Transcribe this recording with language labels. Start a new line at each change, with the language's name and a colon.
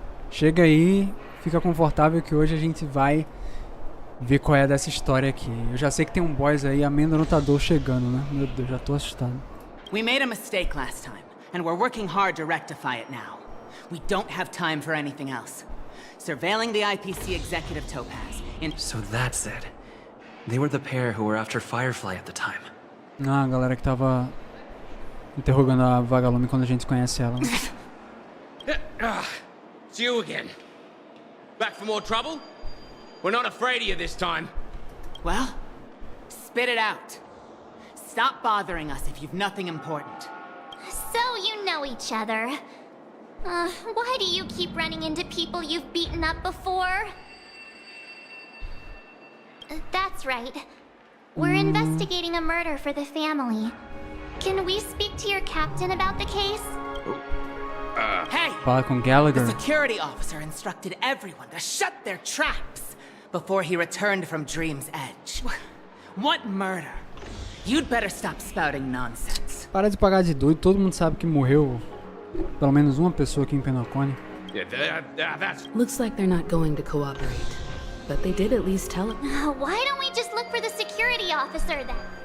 Portuguese: Chega aí, fica confortável que hoje a gente vai ver qual é dessa história aqui. Eu já sei que tem um boss aí, amedrontador chegando, né? Meu Deus, já tô assustado.
English: We made a mistake last time, and we're working hard to rectify it now. We don't have time for anything else. Surveilling the IPC executive Topaz. So that's it. They were the pair who were after Firefly at the time.
Portuguese: Ah, a galera que tava interrogando a Vagalume quando a gente conhece ela.
English: It's you again. Back for more trouble? We're not afraid of you this time. Well, spit it out. Stop bothering us if you've nothing important. So you know each other. Why do you keep running into people you've beaten up before? That's right. We're investigating a murder for the family. Can we speak to your captain about the case? Hey!
Portuguese: Fala com Gallagher.
English: The security officer instructed everyone to shut their traps before he returned from Dream's Edge. What murder? You'd better stop spouting nonsense.
Portuguese: Para de pagar de doido, todo mundo sabe que morreu pelo menos uma pessoa aqui em Penacony.
English: Yeah, that's... Looks like they're not going to cooperate. But they did at least tell it. Why don't we just look for the security officer then?